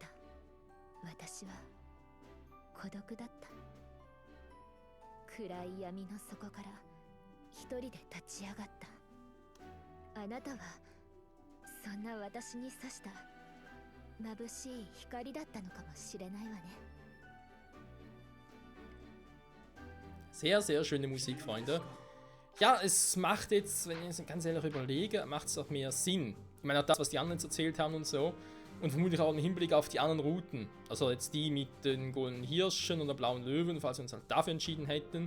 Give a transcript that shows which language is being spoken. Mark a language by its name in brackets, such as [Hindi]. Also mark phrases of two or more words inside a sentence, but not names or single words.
[Japanese] 私は孤独だった。暗い闇の底から一人で立ち上がった。あなたはそんな私に刺した眩しい光だったのかもしれないわね。 [German] Sehr, sehr schöne Musik, Freunde. Ja, es macht jetzt, wenn ich es ganz ehrlich überlege, macht es auch mehr Sinn. Ich meine, auch das, was die anderen erzählt haben und so. Und vermutlich auch im Hinblick auf die anderen Routen. Also jetzt die mit den goldenen Hirschen und der blauen Löwen, falls wir uns halt dafür entschieden hätten.